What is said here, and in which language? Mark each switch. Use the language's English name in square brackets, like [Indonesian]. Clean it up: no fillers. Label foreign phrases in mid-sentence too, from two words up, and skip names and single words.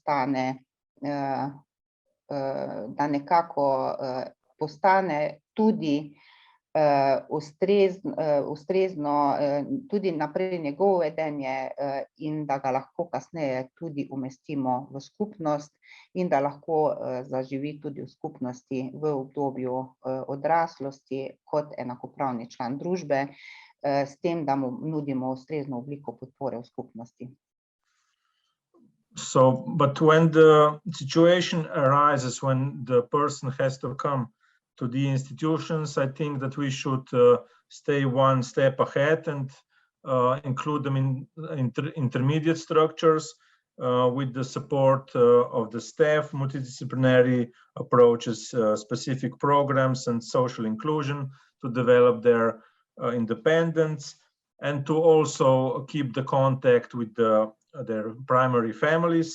[Slovenian] nekako postane tudi ustrezno tudi naprej njegovo vedenje in da ga lahko kasneje tudi umestimo v skupnost in da lahko zaživi tudi v skupnosti v obdobju odraslosti kot enakopravni član družbe, s tem, da mu nudimo ustrezno obliko podpore v skupnosti. [English] So, but when the situation arises, when the person has to come to the institutions, I think that we should stay one step ahead and include them in intermediate structures with the support of the staff, multidisciplinary approaches, specific programs and social inclusion to develop their independence and to also keep the contact with their primary families.